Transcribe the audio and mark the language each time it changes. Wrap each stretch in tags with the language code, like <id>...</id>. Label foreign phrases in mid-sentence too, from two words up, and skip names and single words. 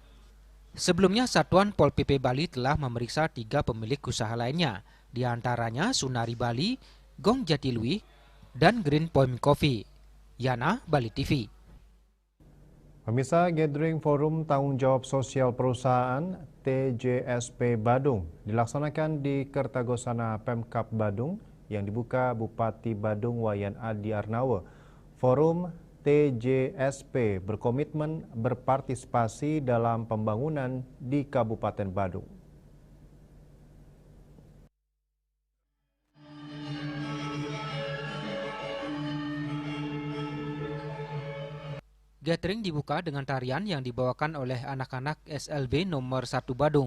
<id>Sebelumnya Satuan Pol PP Bali telah memeriksa 3 pemilik usaha lainnya, diantaranya Sunari Bali, Gong Jatiluwih, dan Green Point Coffee. Yana, Bali TV. Pemirsa, Gathering Forum Tanggung Jawab Sosial Perusahaan TJSP Badung dilaksanakan di Kertagosana Pemkab Badung yang dibuka Bupati Badung Wayan Adi Arnawa. Forum TJSP berkomitmen berpartisipasi dalam pembangunan di Kabupaten Badung. Gathering dibuka dengan tarian yang dibawakan oleh anak-anak SLB nomor 1 Badung.</id>